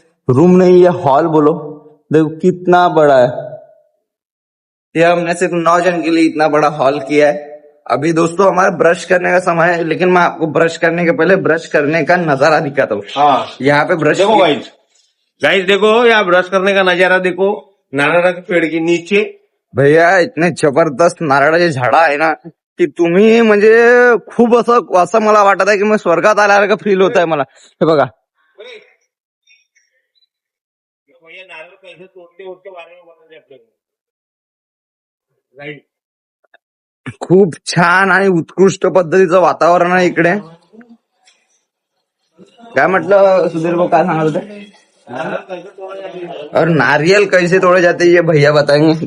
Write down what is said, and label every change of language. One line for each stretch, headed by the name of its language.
Hindi: Room नहीं, ये hall बोलो। देखो कितना बड़ा है। ये हमने सिर्फ 9 जन के लिए इतना बड़ा हॉल किया है। अभी दोस्तों हमारा ब्रश करने का समय है, लेकिन मैं आपको ब्रश करने के पहले ब्रश करने का नजारा दिखाता हूँ। हाँ यहाँ पे ब्रश देखो गाइस, देखो यहाँ ब्रश करने का नजारा देखो, नारळ के पेड़ के नीचे। भैया इतने जबरदस्त
Marathi: नारळाचे झाड आहे ना की तुम्ही म्हणजे खूप असं मला वाटत आहे की मी स्वर्गात आल्यासारखं फील होत आहे मला। हे बघा
Hindi: ये नारळ कैसे तोड़ते उसके बारे में बताते
Marathi: आपल्याला।
English: right,
Marathi: खूप छान आणि उत्कृष्ट पद्धतीचं वातावरण आहे इकडे। काय म्हटलं सुधीर भाऊ, काय सांगत होते?
Hindi: और नारियल कैसे तोड़े जाते ये भैया बताएंगे।